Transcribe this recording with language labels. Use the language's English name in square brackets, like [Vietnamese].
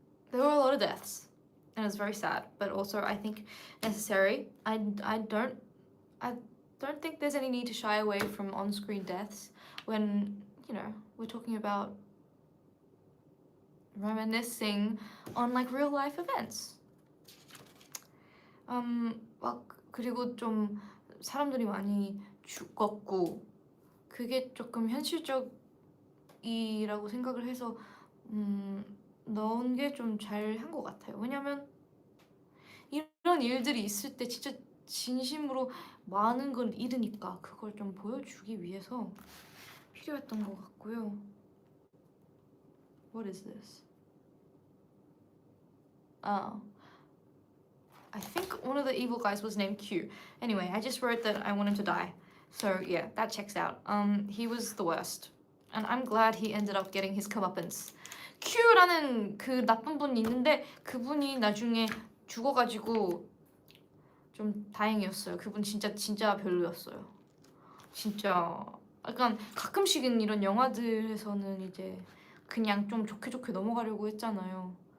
[English] There were a lot of deaths and it's very sad, but also I think necessary. I don't think there's any need to shy away from on-screen deaths when we're talking about reminiscing on like real life events. [Korean] 막 그리고 좀 사람들이 많이 죽었고 그게 조금 현실적이라고 생각을 해서 넣은 게 좀 잘 한 것 같아요. 왜냐면 이런 일들이 있을 때 진짜 진심으로 많은 걸 잃으니까 그걸 좀 보여주기 위해서 필요했던 것 같고요. [English] What is this? I think one of the evil guys was named Q. Anyway, I just wrote that I want him to die. So yeah, that checks out. He was the worst. And I'm glad he ended up getting his comeuppance. [Korean] Q라는 그 나쁜 분이 있는데 그분이 나중에 죽어가지고 좀 다행이었어요. 그분 진짜 별로였어요. 진짜 약간 가끔씩은 이런 영화들에서는 이제 그냥 좀 좋게 넘어가려고 했잖아요.